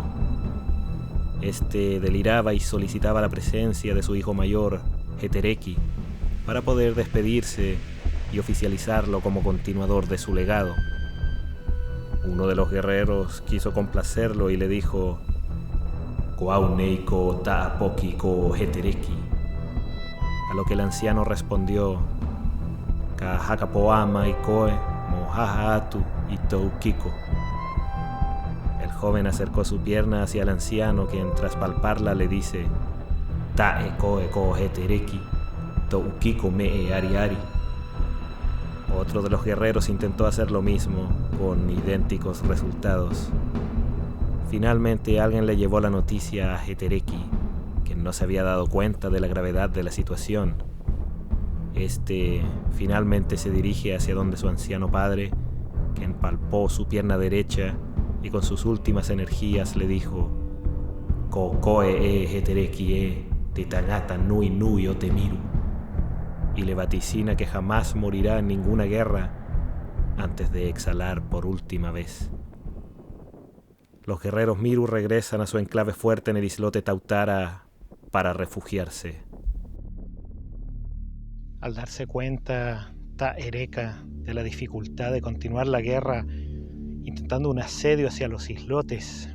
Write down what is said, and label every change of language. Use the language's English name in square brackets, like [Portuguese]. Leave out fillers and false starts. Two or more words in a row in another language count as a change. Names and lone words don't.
[Spanish] Este deliraba y solicitaba la presencia de su hijo mayor, Hetereki, para poder despedirse y oficializarlo como continuador de su legado. Uno de los guerreros quiso complacerlo y le dijo: [Rapanui] "Kwauneiko ta'apoki ko Hetereki", [Spanish] a lo que el anciano respondió: [Rapanui] "Kahakapoama ikoe mohahaatu itoukiko". [Spanish] El joven acercó su pierna hacia el anciano, quien tras palparla le dice: [Rapanui] "Ta'ekoe ko Hetereki toukiko me ariari". [Spanish] Otro de los guerreros intentó hacer lo mismo, con idénticos resultados. Finalmente alguien le llevó la noticia a Hetereki, quien no se había dado cuenta de la gravedad de la situación. Este finalmente se dirige hacia donde su anciano padre, quien palpó su pierna derecha y con sus últimas energías le dijo: [Rapanui] "Kokoe Hetereki te tangata nui nui otemiru", [Spanish] y le vaticina que jamás morirá en ninguna guerra antes de exhalar por última vez. Los guerreros Miru regresan a su enclave fuerte en el islote Tautara para refugiarse. Al darse cuenta Ta-Ereka de la dificultad de continuar la guerra, intentando un asedio hacia los islotes,